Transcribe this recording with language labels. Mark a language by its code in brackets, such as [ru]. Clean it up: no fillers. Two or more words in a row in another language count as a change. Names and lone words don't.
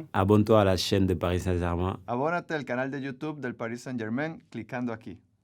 [fr] Abonne-toi à la chaîne de Paris Saint-Germain. [es] Abónate al canal de YouTube del Paris Saint-Germain clicando aquí.